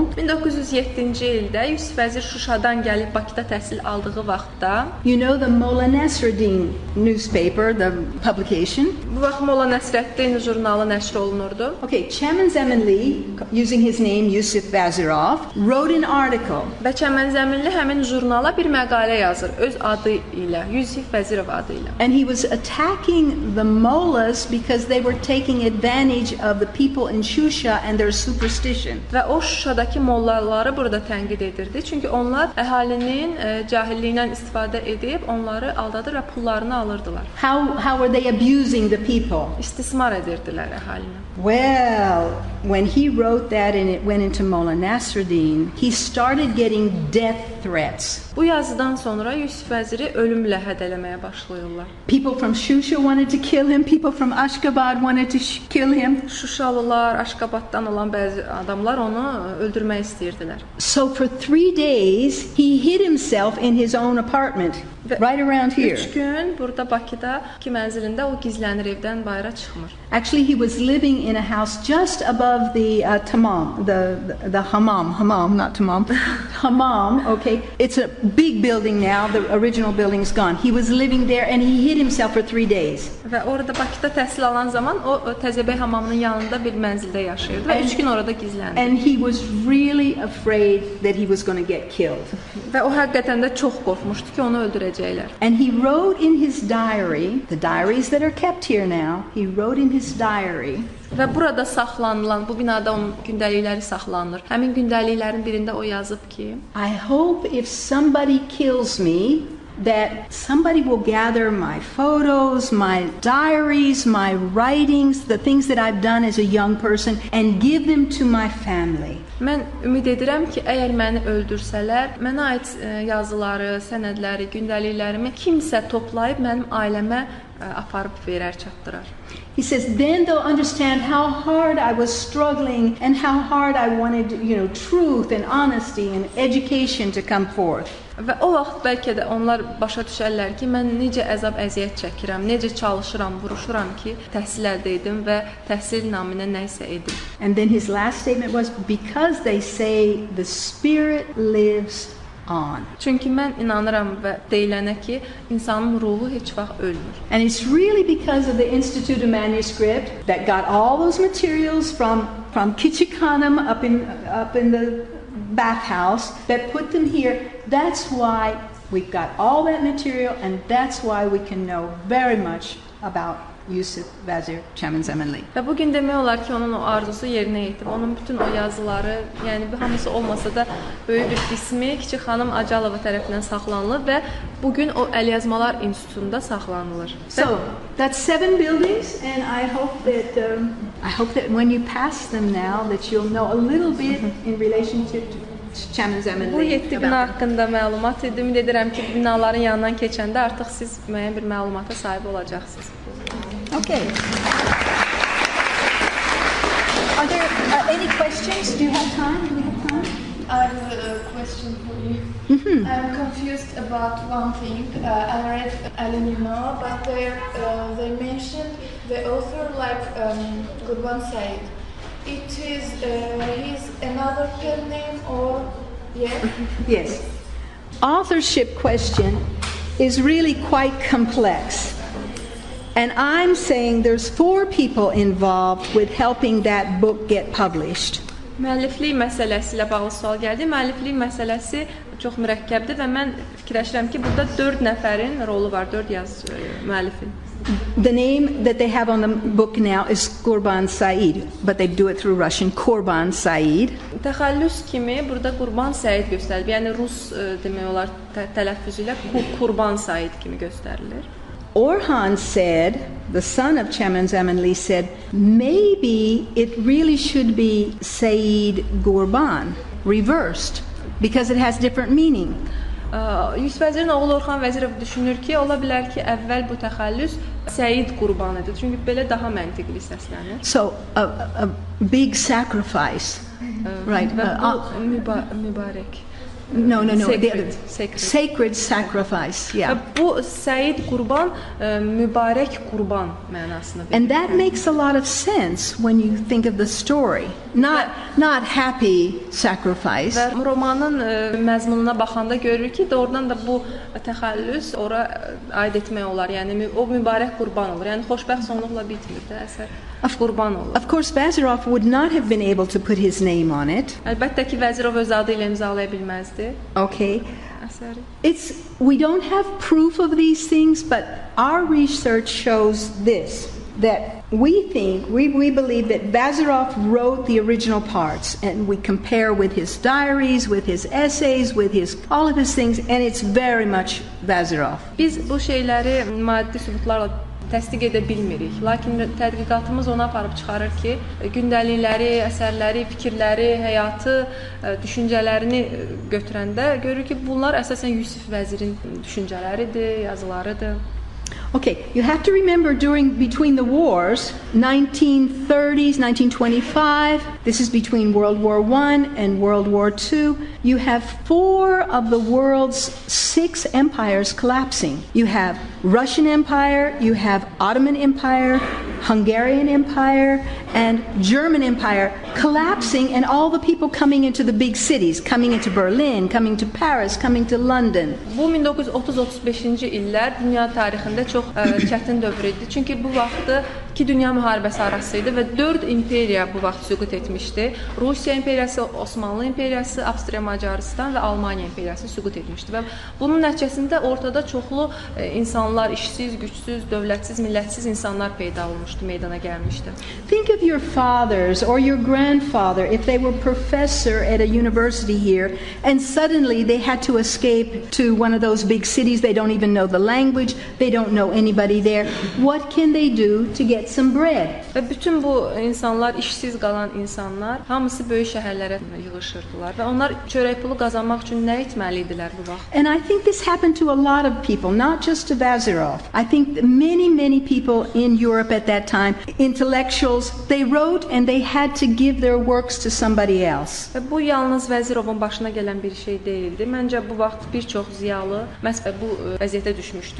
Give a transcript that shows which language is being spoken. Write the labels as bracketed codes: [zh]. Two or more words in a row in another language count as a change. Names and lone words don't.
[az] 1907-ci ildə Yusif Vəzir Şuşadan gəlib Bakıda təhsil aldığı vaxtda, [en] you know the Molla Nasreddin newspaper, the publication. [az] Bu vaxt Molla Nəsrəddin jurnalı nəşr olunurdu. [en] Okay, Çəmənzəminli, using his name Yusif Vəzir, wrote an article. [az] Və Çəmənzəminli həmin jurnala bir məqalə yazır öz adı ilə, Yusif Vəzirov adı ilə. [en] And he was attacking the mullahs because they were taking advantage of the people in Shusha and their superstition. [az] Və o Şuşadakı mollaları burada tənqid edirdi. Çünki onlar əhalinin cahilliyindən istifadə edib onları aldadır və pullarını alırdılar. [en] How were they abusing the people? [az] İstismar edirdilər əhalini. [en] Well, when he wrote that and it went into Molla Nasreddin, he started getting death threats. [az] Bu yazıdan sonra Yusif Vəziri ölümlə hədələməyə başlayırlar. [en] People from Shusha wanted to kill him, people from Ashgabat wanted to kill him. [az] Şuşalılar, Aşqabaddan olan bəzi adamlar onu öldürmək istəyirdilər. [en] So for 3 days he hid himself in his own apartment. Right around here. [az] 3 gün burada Bakıda ki mənzilində o gizlənir, evdən bayıra çıxmır. [en] Actually, he was living in a house just above the tamam, the hammam, not tamam, hammam. Okay, it's a big building now. The original building's gone. He was living there and he hid himself for 3 days. [az] Və orada Bakıda təhsil alan zaman o Təzəbəy hamamının yanında bir mənzildə yaşayırdı və 3 gün orada gizləndi. [en] And he was really afraid that he was going to get killed. [az] Və o həqiqətən də çox qorxmuşdu ki, onu öldürəcəklər. [en] And he wrote in his diary, the diaries that are kept here now, he wrote in his diary. [az] Və burada saxlanılan, bu binada onun gündəlikləri saxlanılır. Həmin gündəliklərin birində o yazıb ki, [en] I hope if somebody kills me, that somebody will gather my photos, my diaries, my writings, the things that I've done as a young person and give them to my family. [az] Mən ümid edirəm ki, əgər məni öldürsələr, mənə aid yazıları, sənədləri, gündəliklərimi kimsə toplayıb mənim ailəmə aparıb verər, çatdırar. [en] He says, then they'll understand how hard I was struggling and how hard I wanted, truth and honesty and education to come forth. [az] Və o vaxt bəlkə də onlar başa düşərlər ki, mən necə əzab-əziyyət çəkirəm, necə çalışıram, vuruşuram ki, təhsil əldə edim və təhsil naminə nə isə edim. [en] And then his last statement was, because they say the spirit lives on. [az] Çünki mən inanıram və deyilənə ki, insanın ruhu heç vaxt ölmür. [en] And it's really because of the Institute of Manuscript that got all those materials from Küçükhanım up in the bathhouse that put them here. That's why we've got all that material and that's why we can know very much about Yusif Vəzir Çəmənzəminlini. [az] Və bu gün demək olar ki, onun o arzusu yerinə yetib. Onun bütün o yazıları, yəni bu hamısı olmasa da böyük bir qismi Kiçik xanım Acalova tərəfindən saxlanılır və bu gün o Əlyazmalar İnstitutunda saxlanılır. [en] So, that's 7 buildings and I hope that when you pass them now that you'll know a little bit in relationship to Çəmənzəminlini. [az] Bu 7 bina haqqında məlumat idi. Ümid edirəm ki, binaların yanından keçəndə artıq siz müəyyən bir məlumata sahib olacaqsınız. [en] Okay. Are there any questions? Do you have time? I have a question for you. I'm confused about one thing. I read Alenino, but they mentioned the author like Qurban Said. It is his another pen name or Yes. Authorship question is really quite complex. And I'm saying there's 4 people involved with helping that book get published. [az] Müəlliflik məsələsi ilə bağlı sual gəldi. Müəlliflik məsələsi çox mürəkkəbdir və mən fikirləşirəm ki, burada 4 nəfərin rolu var, 4 müəllifin. [en] The name that they have on the book now is Qurban Said, but they do it through Russian, Qurban Said. [az] Təxəllüs kimi burada Qurban Said göstərilir. Yəni rus demək olar tələffüzü ilə Qurban Said kimi göstərilir. [en] Orhan said, the son of Çəmənzəminli said, maybe it really should be Said Qurban, reversed, because it has different meaning. [az] Yusif Vəzirin oğlu Orxan Vəzirov düşünür ki, ola bilər ki, əvvəl bu təxəllüs Səid Qurban idi. Çünki belə daha məntiqli səslənir. [en] So, a big sacrifice. Right. [az] Və bu mübarək. [en] No. Sacred sacrifice. Yeah. [az] Bu Səid Qurban mübarək qurban mənasını verir. [en] And that makes a lot of sense when you think of the story. Not happy sacrifice. [az] Və romanın məzmununa baxanda görürük ki, doğrudan da bu təxəllüs ora aid etmək olar. Yəni o mübarək qurban olur. Yəni xoşbəxt sonluqla bitmir də əsər. Qurban olur. [en] Of course, Vazirov would not have been able to put his name on it. [az] Əlbəttə ki, Vəzirov öz adı ilə imzalaya bilməzdi. [en] Okay. [az] Əsəri. [en] We don't have proof of these things, but our research shows this, that we believe that Vazirov wrote the original parts, and we compare with his diaries, with his essays, with all of his things, and it's very much Vazirov. [az] Biz bu şeyləri maddi sübutlarla təsdiq edə bilmirik. Lakin tədqiqatımız ona aparıb çıxarır ki, gündəlikləri, əsərləri, fikirləri, həyatı, düşüncələrini götürəndə görürük ki, bunlar əsasən Yusif Vəzirin düşüncələridir, yazılarıdır. [en] Okay, you have to remember between the wars, 1930s, 1925, this is between World War I and World War II, you have 4 of the world's 6 empires collapsing. You have Russian Empire, you have Ottoman Empire, Hungarian Empire, and German Empire collapsing, and all the people coming into the big cities, coming into Berlin, coming to Paris, coming to London. [az] Bu 1930-35-ci illər dünya tarixində çox çətin dövr idi. Çünki bu vaxtı 2 dünya müharibəsi arası idi və 4 imperiya bu vaxt süqut etmişdi. Rusiya imperiyası, Osmanlı imperiyası, Avstriya, Macarıstan və Almaniya imperiyası süqut etmişdi və bunun nəticəsində ortada çoxlu insanlar, işsiz, gücsüz, dövlətsiz, millətsiz insanlar peyda olmuşdu, meydana gəlmişdi. [en] Think of your fathers or your grandfather if they were professor at a university here and suddenly they had to escape to one of those big cities. They don't even know the language, they don't know anybody there. What can they do to get some bread? [az] Və bütün bu insanlar, işsiz qalan insanlar hamısı böyük şəhərlərə yığışırdılar və onlar çörək pulu qazanmaq üçün nə etməli idilər bu vaxt? [en] And I think this happened to a lot of people, not just to Vazirov. I think many people in Europe at that time, intellectuals, they wrote and they had to give their works to somebody else. [az] Və bu yalnız Vəzirovun başına gələn bir şey deyildi. Məncə bu vaxt bir çox ziyalı məhz bu vəziyyətə düşmüşdü.